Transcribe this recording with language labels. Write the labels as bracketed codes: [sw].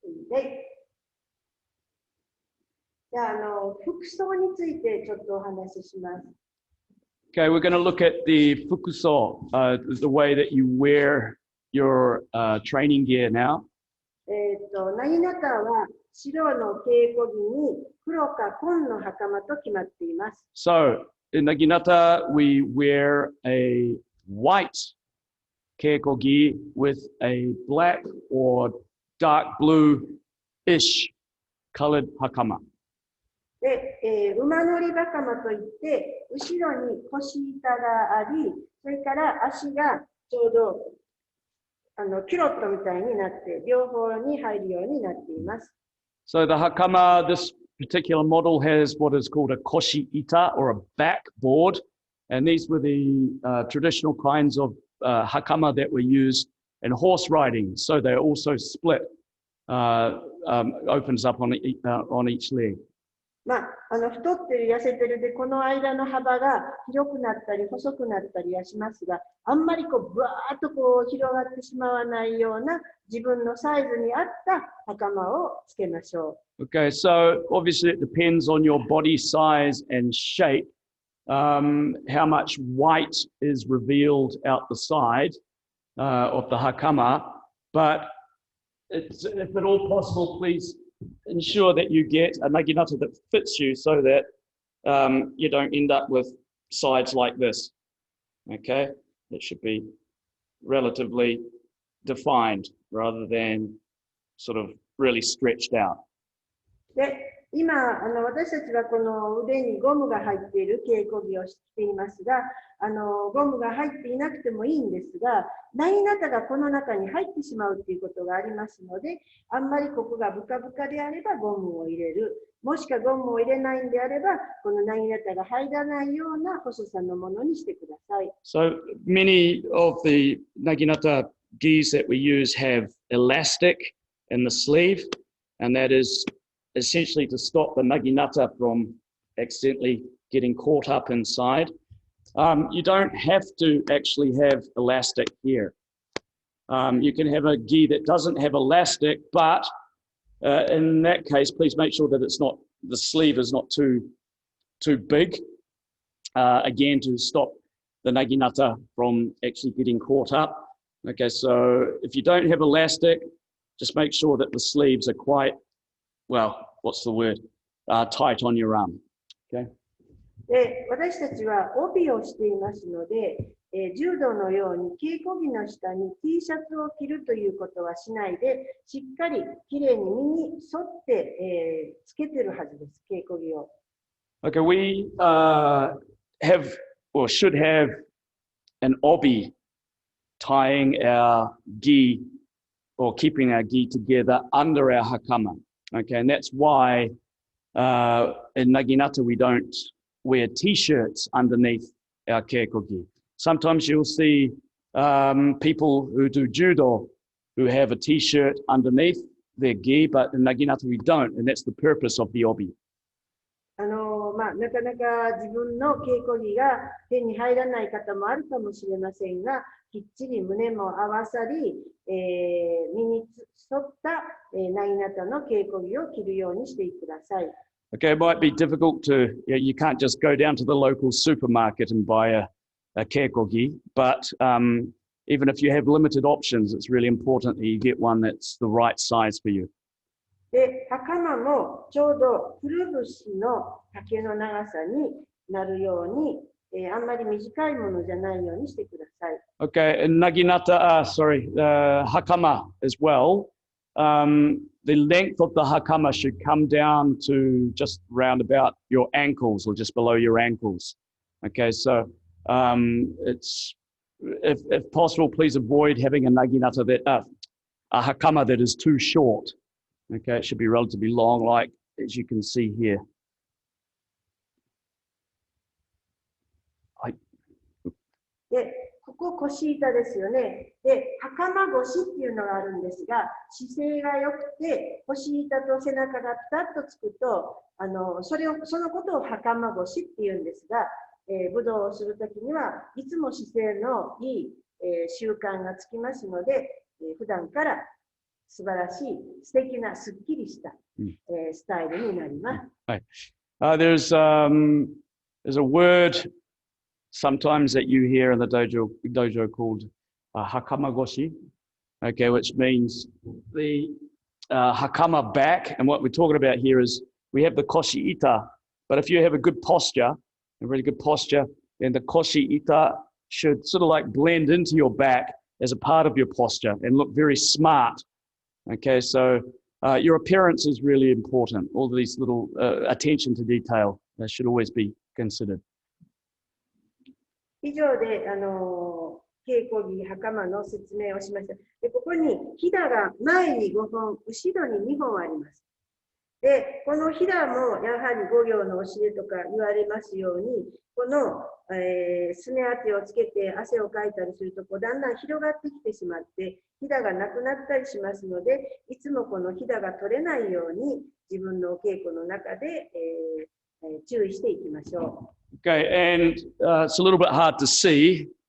[ja] で、じゃあ、服装についてちょっとお話しします。 [en] Okay, we're going to look at the fukuso, the way that you wear your training gear now. [ja] ナギナタは白の稽古着に黒か紺の袴と決まっています。 [en] So, in Naginata, we wear a white keikogi with a black or dark blue-ish colored hakama. [ja] で、馬乗り袴といって、後ろに腰板があり、それから足がちょうどキュロットみたいになって、両方に入るようになっています。 [en] So the hakama, this particular model has what is called a koshi ita or a backboard. And these were the traditional kinds of hakama that were used in horse riding. So they're also split, opens up on each leg. [ja] まあ、太ってる、痩せてるで、この間の幅が広くなったり、細くなったりはしますが、あんまりこう、ぶわーっとこう、広がってしまわないような、自分のサイズに合った袴をつけましょう。 [en] Okay, so obviously it depends on your body size and shape, how much white is revealed out the side of the hakama, but if at all possible, please ensure that you get a naginata that fits you so that you don't end up with sides like this. Okay, it should be relatively defined rather than sort of really stretched out. [ja] で、今、私たちはこの腕にゴムが入っている稽古着をしていますが、ゴムが入っていなくてもいいんですが、ナギナタがこの中に入ってしまうということがありますので、あんまりここがブカブカであればゴムを入れる。もしくはゴムを入れないんであれば、このナギナタが入らないような細さのものにしてください。 [en] So many of the Naginata gis that we use have elastic in the sleeve, and that is essentially to stop the naginata from accidentally getting caught up inside. You don't have to actually have elastic here. You can have a gi that doesn't have elastic, but in that case, please make sure that the sleeve is not too big, again, to stop the naginata from actually getting caught up. Okay, so if you don't have elastic, just make sure that the sleeves are quite, well, what's the word? Tight on your arm. Okay. [ja] で、私たちは帯をしていますので、柔道のように稽古着の下に T シャツを着るということはしないで、しっかりきれいに身に沿って、つけてるはずです、稽古着を。 [en] Okay, we have or should have an obi tying our gi or keeping our gi together under our hakama. Okay, and that's why in Naginata we don't wear t-shirts underneath our keikogi. Sometimes you'll see people who do judo who have a t-shirt underneath their gi, but in Naginata we don't, and that's the purpose of the obi. [ja] なかなか自分の稽古着が手に入らない方もあるかもしれませんが、きっちり胸も合わさり、身に沿ったナギナタの稽古着を着るようにしてください。 [en] Okay, it might be difficult to, you can't just go down to the local supermarket and buy a keikogi, but even if you have limited options, it's really important that you get one that's the right size for you. [ja] で、袴もちょうどくるぶしの丈の長さになるように、あんまり短いものじゃないようにしてください。 [en] Okay, and Naginata, hakama as well. The length of the hakama should come down to just round about your ankles or just below your ankles. Okay, so it's if possible, please avoid having a naginata that a hakama that is too short. Okay, it should be relatively long, like as you can see here. [ja] で、ここ腰板ですよね。で、袴腰っていうのがあるんですが、姿勢が良くて、腰板と背中がピタッとつくと、そのことを袴腰っていうんですが、武道をするときにはいつも姿勢のいい、習慣がつきますので、普段から素晴らしい、素敵な、すっきりした、スタイルになります。 [en] There's a word sometimes that you hear in the dojo called hakamagoshi, okay, which means the hakama back. And what we're talking about here is we have the koshi ita, but if you have a good posture, a really good posture, then the koshi ita should sort of like blend into your back as a part of your posture and look very smart. Okay, so your appearance is really important. All these little attention to detail that should always be considered. [ja] 以上で稽古着袴の説明をしました。で、ここにひだが前に5本、後ろに2本あります。で、このひだもやはり5行の教えとか言われますように、この、すね当てをつけて汗をかいたりするとだんだん広がってきてしまって、ひだがなくなったりしますので、いつもこのひだが取れないように自分のお稽古の中で、注意していきましょう。 [en] Okay, and it's a little bit hard to see.